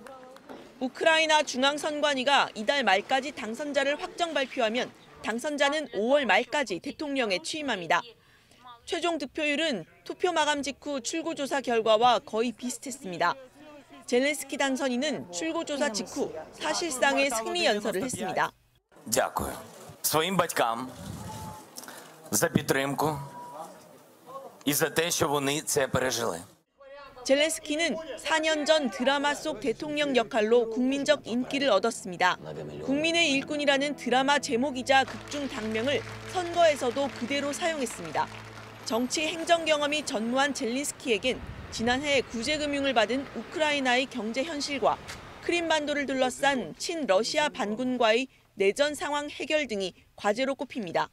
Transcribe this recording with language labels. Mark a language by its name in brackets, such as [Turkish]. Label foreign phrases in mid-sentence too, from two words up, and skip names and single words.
[Korean] 우크라이나 중앙선관위가 이달 말까지 당선자를 확정 발표하면 당선자는 5월 말까지 대통령에 취임합니다. 최종 득표율은 투표 마감 직후 출구조사 결과와 거의 비슷했습니다. 젤렌스키 당선인은 출구조사 직후 사실상의 승리 연설을 했습니다. [Ukrainian] Дякую своїм батькам за підтримку і за те, що вони це пережили. [Korean] 젤렌스키는 4년 전 드라마 속 대통령 역할로 국민적 인기를 얻었습니다. 국민의 일꾼이라는 드라마 제목이자 극중 당명을 선거에서도 그대로 사용했습니다. 정치 행정 경험이 전무한 젤렌스키에겐 지난해 구제금융을 받은 우크라이나의 경제 현실과 크림반도를 둘러싼 친러시아 반군과의 내전 상황 해결 등이 과제로 꼽힙니다.